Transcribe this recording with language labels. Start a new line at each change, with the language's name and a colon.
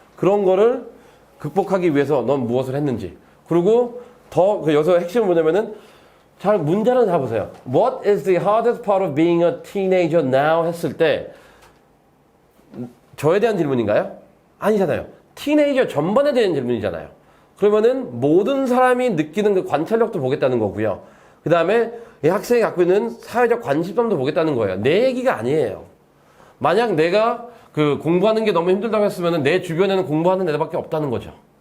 Korean: 그런 거를 극복하기 위해서 넌 무엇을 했는지. 그리고 여기서 핵심은 뭐냐면은, 문제는 잘 보세요.
English: What is the hardest part of being a teenager now?
Korean: 했을 때, 저에 대한 질문인가요? 아니잖아요. 티네이저 전반에 대한 질문이잖아요. 그러면은 모든 사람이 느끼는 그 관찰력도 보겠다는 거고요. 그 다음에 이 학생이 갖고 있는 사회적 관심점도 보겠다는 거예요. 내 얘기가 아니에요. 만약 내가 공부하는 게 너무 힘들다고 했으면 내 주변에는 공부하는 애들밖에 없다는 거죠.